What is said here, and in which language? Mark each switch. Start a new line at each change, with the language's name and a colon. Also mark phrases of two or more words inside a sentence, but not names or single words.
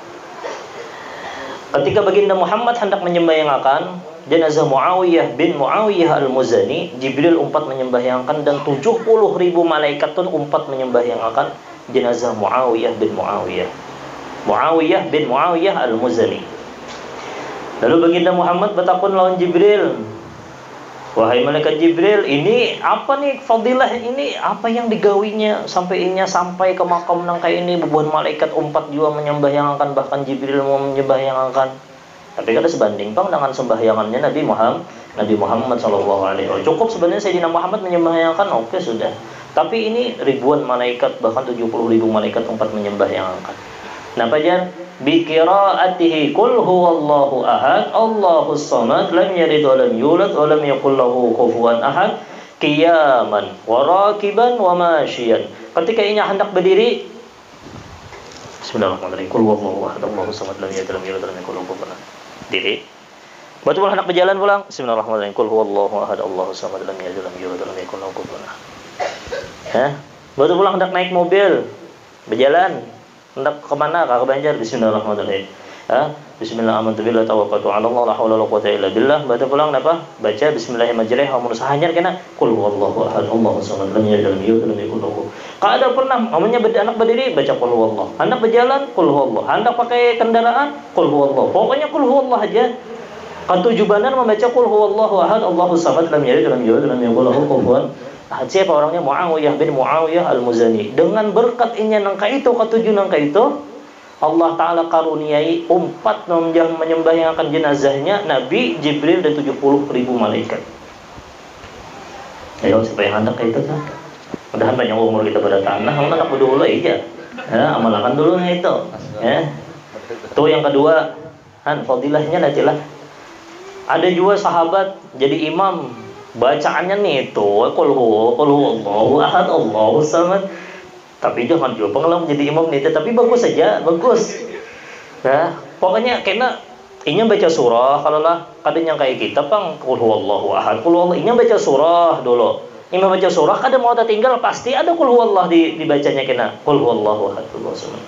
Banjar: Ketika baginda Muhammad hendak menyembahyangakan jenazah Muawiyah bin Muawiyah Al-Muzani, Jibril 4 menyembahyangakan dan 70.000 malaikat pun 4 menyembahyangakan jenazah Muawiyah bin Muawiyah. Muawiyah bin Muawiyah al-Muzani. Lalu baginda Muhammad bertakun lawan Jibril, wahai malaikat Jibril, ini apa nih fadilah ini, apa yang digawinya sampai ke makam nang kayak ini, bebuan malaikat umpat juga menyembahyangan, bahkan Jibril mau menyembahyangan. Tapi kada sebanding bang dengan sembahyangannya Nabi Muhammad
Arabic: صلى الله عليه وسلم.
Banjar: Cukup sebenarnya Sayyidina Muhammad menyembahyangan, oke sudah. Tapi ini ribuan malaikat, bahkan 70.000 malaikat umpat menyembahyangan. Napa jar?
Arabic: بقراءته قل هو الله أحد، الله الصمد، لم يلد ولم يولد ولم يكن له كفوا أحد، قياما وراكبا وماشيا.
Banjar: Ketika ia hendak berdiri,
Arabic: بسم الله الرحمن الرحيم، قل هو الله أحد، الله الصمد، لم يلد ولم يولد ولم يكن له كفوا أحد. Diri.
Banjar: Waktu pulang hendak berjalan pulang,
Arabic: بسم الله الرحمن الرحيم، قل هو الله أحد، الله الصمد، لم يلد ولم يولد ولم يكن له كفوا أحد.
Banjar: Waktu pulang hendak naik mobil, berjalan, hendak kemana? Ke Banjar,
Arabic: بسم الله الرحمن الرحيم. بسم الله آمنت بالله توكلت على الله لا حول ولا قوة إلا بالله.
Banjar: Baca pulang apa?
Arabic: Baca بسم الله الرحمن الرحيم مجراها ومرساها.
Banjar: Hanyar kena
Arabic: قل هو الله أحد، الله الصمد، لم يلد ولم يولد ولم يكن له.
Banjar: Kada pernah namanya anak berdiri baca
Arabic: قل هو الله.
Banjar: Hendak berjalan
Arabic: قل هو الله.
Banjar: Hendak pakai kendaraan
Arabic: قل هو الله.
Banjar: Pokoknya
Arabic: قل هو الله
Banjar: aja. Ketujuh banar membaca
Arabic: قل هو الله أحد، الله الصمد، لم يلد ولم يولد ولم يكن له كفوا أحد.
Banjar: Siapa orangnya? Muawiyah bin Muawiyah al-Muzani. Dengan berkat inya nangka itu, ketujuh nangka itu, Allah Ta'ala karuniai umpat menyembahyangan jenazahnya Nabi, Jibril, dan 70.000 malaikat. Ayo, siapa yang hendak kayak itu kan? Mudahan banyak umur kita pada tanah, kamu hendak dulu aja. Amalkan dulu itu. Itu yang kedua, fadilahnya nantilah. Ada juga sahabat jadi imam, bacaannya nih itu
Arabic: قل هو الله أحد، الله الصمد.
Banjar: Tapi jangan juga pengalaman jadi imam nih, tapi bagus saja, bagus. Nah, pokoknya kena inya baca surah, kalau lah kadang yang kayak kita pang
Arabic: قل هو الله أحد، قل هو الله,
Banjar: inya baca surah dulu. Imam baca surah, kadang mau tinggal pasti ada
Arabic: قل هو الله
Banjar: dibacanya kena
Arabic: قل هو الله أحد، الله الصمد.